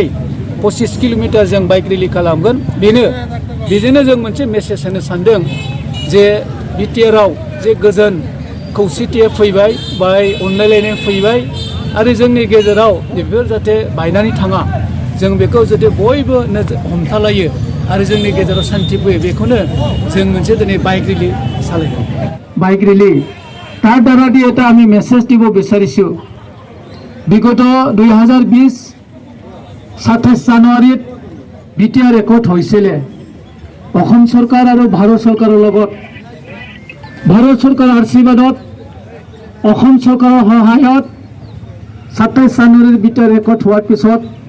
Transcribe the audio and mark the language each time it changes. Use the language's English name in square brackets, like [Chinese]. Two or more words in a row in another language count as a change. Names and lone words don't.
[Bodo] 25 किल'मिटार जों [English] bike rally [Bodo] खालामगोन बेजोंनो जों मोनसे मेसेज होनो सानदों जे बिटिआराव जे गोजोन खौसेथिया फैबाय बाय अनलायलायनाय फैबाय आरो जोंनि गेजेराव बेफोर जाहाथे बायनानै थाङा जों बेखौ जुदि बयबो हमथालायो आरो जोंनि गेजेराव शान्ति फैयो बेखौनो जों मोनसे दिनै बाइक रेलि सालायगोन बाइक रेलि [Assamese] তাৰ দ্বাৰা দি এটা আমি মেছেজ দিব বিচাৰিছোঁ বিগত 2020 27 জানুৱাৰীত বিটিআৰ একৰ্ড হৈছিলে অসম চৰকাৰ আৰু ভাৰত চৰকাৰৰ লগত ভাৰত চৰকাৰৰ আশীৰ্বাদত অসম চৰকাৰৰ সহায়ত 27 জানুৱাৰীৰ বিটিআৰ একৰ্ড হোৱাৰ পিছত